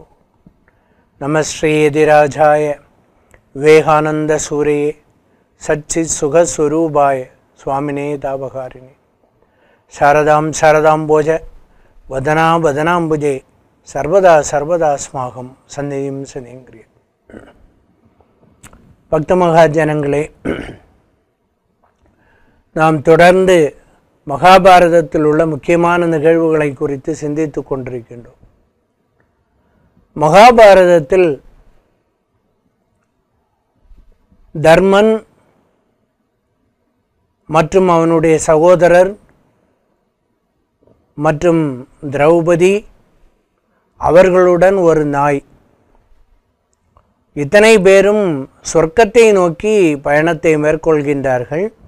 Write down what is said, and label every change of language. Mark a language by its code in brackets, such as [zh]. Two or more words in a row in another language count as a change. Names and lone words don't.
[sa] नमः श्रीयतिराजाय विवेकानन्दसूरये सच्चित्सुखस्वरूपाय स्वामिने तापहारिणे शारदां शारदाम्बोज वदना वदनाम्बुजे सर्वदा सर्वदास्माकं सन्निधिं सन्निधिं। [ta] பக்த மகாஜனங்களே, நாம் தொடர்ந்து மகாபாரதத்தில் உள்ள முக்கியமான நிகழ்வுகளை குறித்து சிந்தித்து கொண்டிருக்கின்றோம். மகாபாரதத்தில் தர்மன் மற்றும் அவனுடைய சகோதரர் மற்றும் திரௌபதி அவர்களுடன் ஒரு நாய், இத்தனை பேரும் சொர்க்கத்தை நோக்கி பயணத்தை மேற்கொள்கின்றார்கள்.